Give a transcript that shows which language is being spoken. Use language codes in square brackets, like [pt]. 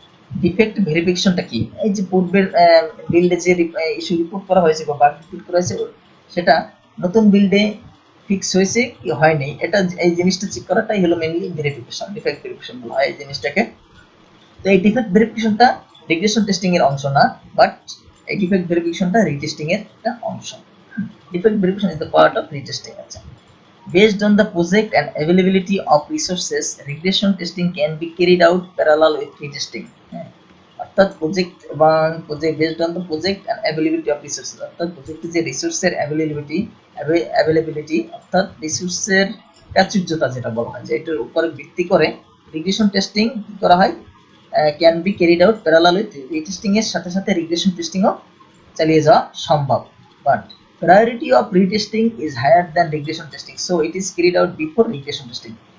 [bn] Defect ভেরিফিকেশনটা কি, এই যে পূর্বের বিল্ডে যে ইস্যু রিপোর্ট করা হয়েছে বা বাগ রিপোর্ট করা হয়েছে সেটা নতুন বিল্ডে ফিক্স হয়েছে কি হয়নি, এটা এই জিনিসটা চেক করাটাই হলো মেনলি ভেরিফিকেশন, ডিফেক্ট ভেরিফিকেশন বলা হয় এই জিনিসটাকে। তো এই ডিফেক্ট ভেরিফিকেশনটা রিগ্রেশন টেস্টিং এর অংশ না, বাট এই ডিফেক্ট ভেরিফিকেশনটা রিটেস্টিং এর একটা অংশ। [en] Defect verification is the part of retesting. আচ্ছা, based on the project and availability of resources, regression testing can be carried out parallel with retesting. [bn] অর্থাৎ প্রজেক্ট এবং [en] based on the project and availability of resources, [bn] অর্থাৎ প্রজেক্টে যে রিসোর্সের availability অর্থাৎ রিসোর্সের প্রাচুর্যতা যেটা বলা হয়, যে এটার উপরে ভিত্তি করে রিগ্রেশন টেস্টিং করা হয়, [en] can be carried out parallel with retesting [bn] এর সাথে সাথে রিগ্রেশন টেস্টিংও চালিয়ে যাওয়া সম্ভব, but [en] priority of retesting is higher than regression testing, so it is carried out before regression testing.